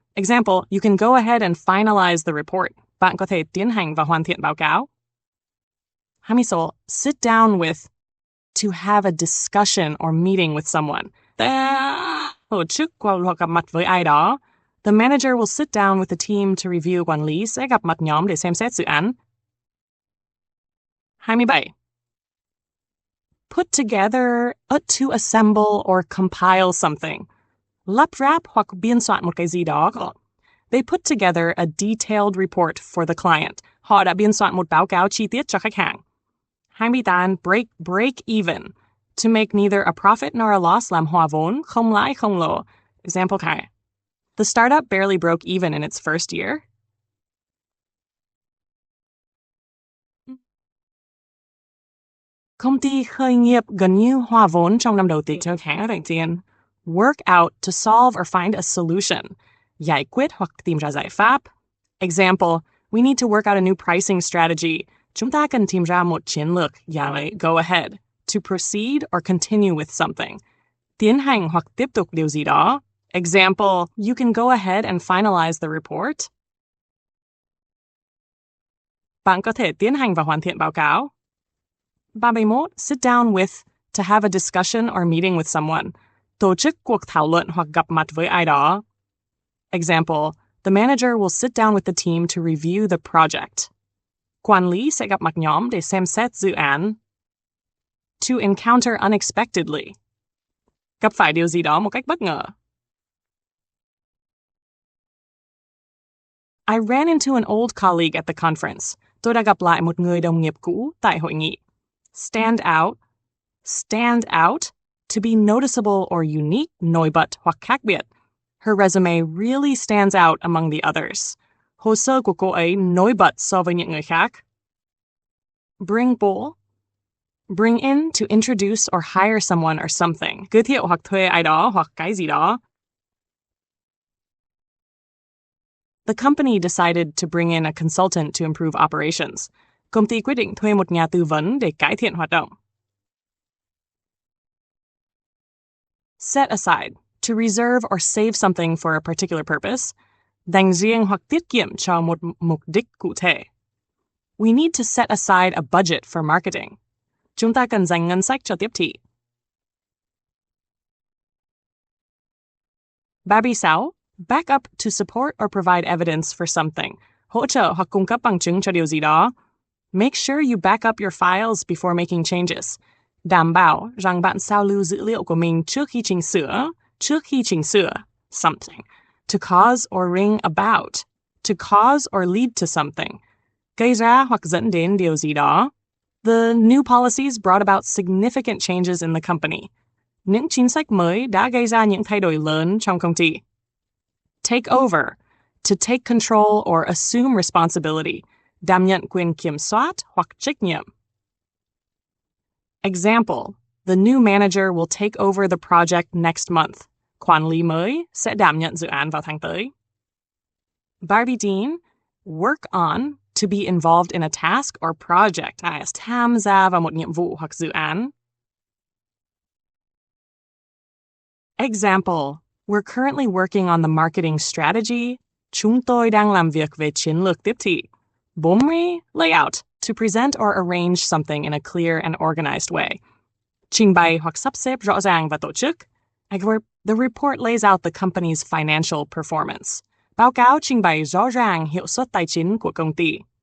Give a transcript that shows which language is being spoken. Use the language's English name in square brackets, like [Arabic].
[English] Example, you can go ahead and finalize the report. [Vietnamese] Bạn có thể tiến hành và hoàn thiện báo cáo. [English] 26. Sit down with, to have a discussion or meeting with someone. [Vietnamese] Tổ chức hoặc gặp mặt với ai đó. [English] The manager will sit down with the team to review. [Vietnamese] Quản lý sẽ gặp mặt nhóm để xem xét dự án. [English] 27. Put together, to assemble or compile something. [Vietnamese] Lắp ráp hoặc biên soạn một cái gì đó. [English] They put together a detailed report for the client. [Vietnamese] Họ đã biên soạn một báo cáo chi tiết cho khách hàng. [English] 28. Break even. To make neither a profit nor a loss, [Vietnamese] làm hòa vốn, không lãi không lỗ. [English] Example khai. The startup barely broke even in its first year. [Vietnamese] Công ty khởi nghiệp gần như hòa vốn trong năm đầu tiên. [English] Work out, to solve or find a solution. [Vietnamese] Giải quyết hoặc tìm ra giải pháp. [English] Example, we need to work out a new pricing strategy. [Vietnamese] Chúng ta cần tìm ra một chiến lược. [English] Go ahead. To proceed or continue with something. [Vietnamese] Tiến hành hoặc tiếp tục điều gì đó. [English] Example, you can go ahead and finalize the report. [Vietnamese] Bạn có thể tiến hành và hoàn thiện báo cáo. [English] 31. Sit down with, to have a discussion or meeting with someone. [Vietnamese] Tổ chức cuộc thảo luận hoặc gặp mặt với ai đó. [English] Example, the manager will sit down with the team to review the project. [Vietnamese] Quản lý sẽ gặp mặt nhóm để xem xét dự án. [English] To encounter unexpectedly. [Vietnamese] Gặp phải điều gì đó một cách bất ngờ. [English] I ran into an old colleague at the conference. [Vietnamese] Tôi đã gặp lại một người đồng nghiệp cũ tại hội nghị. [English] Stand out. Stand out, to be noticeable or unique, [Vietnamese] nổi bật hoặc khác biệt. [English] Her resume really stands out among the others. [Vietnamese] Hồ sơ của cô ấy nổi bật so với những người khác. [English] Bring bull. Bring in, to introduce or hire someone or something. [Vietnamese] Giới thiệu hoặc thuê ai đó hoặc cái gì đó. [English] The company decided to bring in a consultant to improve operations. [Vietnamese] Công ty quyết định thuê một nhà tư vấn để cải thiện hoạt động. [English] Set aside, to reserve or save something for a particular purpose, [Vietnamese] dành riêng hoặc tiết kiệm cho một mục đích cụ thể. [English] We need to set aside a budget for marketing. [Vietnamese] Chúng ta cần dành ngân sách cho tiếp thị. [English] 36. Back up to support or provide evidence for something. [Vietnamese] Hỗ trợ hoặc cung cấp bằng chứng cho điều gì đó. [English] Make sure you back up your files before making changes. [Vietnamese] Đảm bảo rằng bạn sao lưu dữ liệu của mình trước khi chỉnh sửa something. [English] To cause or bring about. To cause or lead to something. [Vietnamese] Gây ra hoặc dẫn đến điều gì đó. [English] The new policies brought about significant changes in the company. [Vietnamese] Những chính sách mới đã gây ra những thay đổi lớn trong công ty. [English] Take over. To take control or assume responsibility. [Vietnamese] Đảm nhận quyền kiểm soát hoặc trách nhiệm. [English] Example. The new manager will take over the project next month. [Vietnamese] Quản lý mới sẽ đảm nhận dự án vào tháng tới. [English] 37. Work on. To be involved in a task or project. [Vietnamese] Tham gia vào một nhiệm vụ hoặc dự án. [English] Example. We're currently working on the marketing strategy. [Vietnamese] Chúng tôi đang làm việc về chiến lược tiếp thị. [English] 40. Layout. To present or arrange something in a clear and organized way. [Vietnamese] Trình bày hoặc sắp xếp rõ ràng và tổ chức. [English] Adverb. The report lays out the company's financial performance. [Vietnamese] Báo cáo trình bày rõ ràng hiệu suất tài chính của công ty.